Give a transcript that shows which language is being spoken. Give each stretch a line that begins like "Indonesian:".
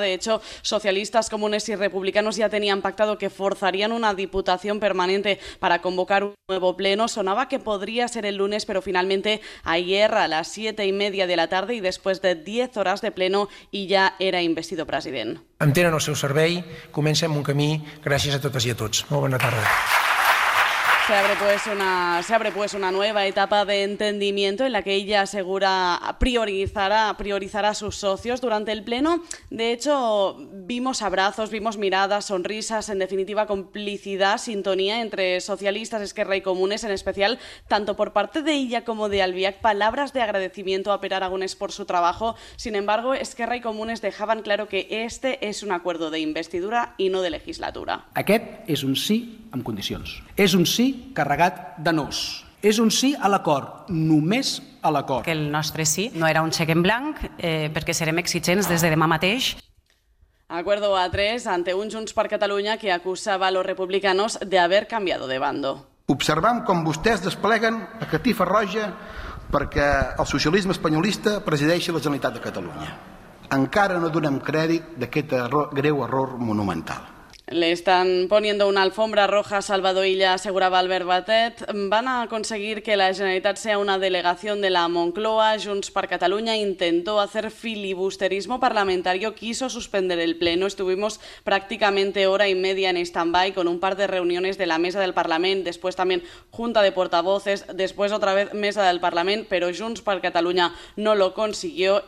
Spanish: De hecho, socialistas, comunes y republicanos ya tenían pactado que forzarían una diputación permanente para convocar un nuevo pleno. Sonaba que podría ser el lunes, pero finalmente ayer a las 7:30 de la tarde y después de 10 horas de pleno y ya era investido president.
Catalan: Em tenen el seu servei, comencem un camí, gràcies a totes i a tots. Molt bona tarda.
Spanish: Se abre pues una nueva etapa de entendimiento en la que ella asegura priorizará a sus socios durante el pleno. De hecho, vimos abrazos, vimos miradas, sonrisas, en definitiva complicidad, sintonía entre socialistas, Esquerra y Comunes, en especial tanto por parte de ella como de Albiach, palabras de agradecimiento a Pere Aragonès por su trabajo. Sin embargo, Esquerra y Comunes dejaban claro que este es un acuerdo de investidura y no de legislatura.
Catalan: Aquest és un sí amb condicions. És un sí carregat de nos. És un sí a l'acord, només a l'acord. Que el nostre sí no era un xec en blanc, perquè serem exigents des de demà mateix.
Spanish: Acuerdo a tres ante un Junts per Catalunya que acusava a los republicanos de haber cambiado de bando.
Catalan: Observam com vostès despleguen la catifa roja perquè el socialisme espanyolista presideixi la Generalitat de Catalunya. Encara no donem crèdit d'aquest greu error monumental.
Spanish: Le están poniendo una alfombra roja a Salvador Illa, aseguraba Albert Batet. Van a conseguir que la Generalitat sea una delegación de la Moncloa. Junts per Catalunya intentó hacer filibusterismo parlamentario, quiso suspender el pleno. Estuvimos prácticamente hora y media en stand-by con un par de reuniones de la mesa del Parlament, después también junta de portavoces, después otra vez mesa del Parlament, pero Junts per Catalunya no lo consiguió.